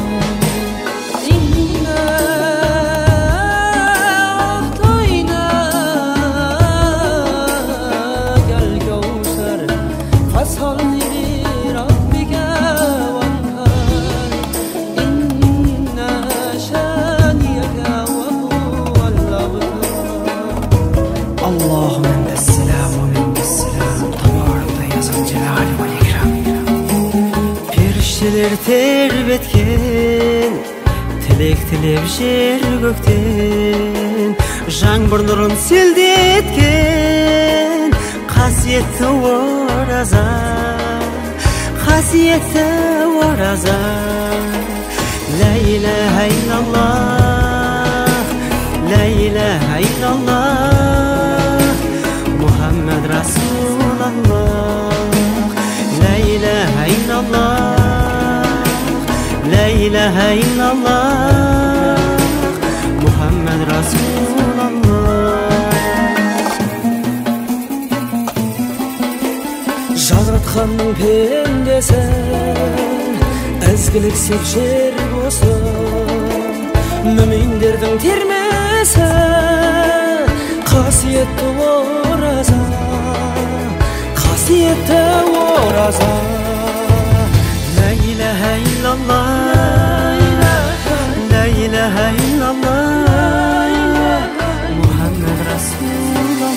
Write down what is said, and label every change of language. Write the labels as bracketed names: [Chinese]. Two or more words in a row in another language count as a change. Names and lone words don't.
[Arabic] إنا أعطيناك الكوثر فصل لربك وانهار إن شانئك وهو الأبتر. اللهم انت السلام ومنك السلام تبارك يا ذا الجلال والإكرام. [Kazakh] Періштелер тербеткен, тілек тілеп жер көктен, жаңбыр нұрын селдеткен қасиетті ораза, қасиетті ораза. [Arabic] لا إله إلا الله، لا إله إلا الله، محمد رسول الله. لا إله إلا الله، لا إله إلا الله، محمد رسول الله. [Kazakh] Жаратқанның пендесін ізгіліксіп жер болсын, мүминдердің термесі қасиетті ораза, қасиетті ораза. [Arabic] لا إله إلا الله، لا إله إلا الله، محمد رسول الله.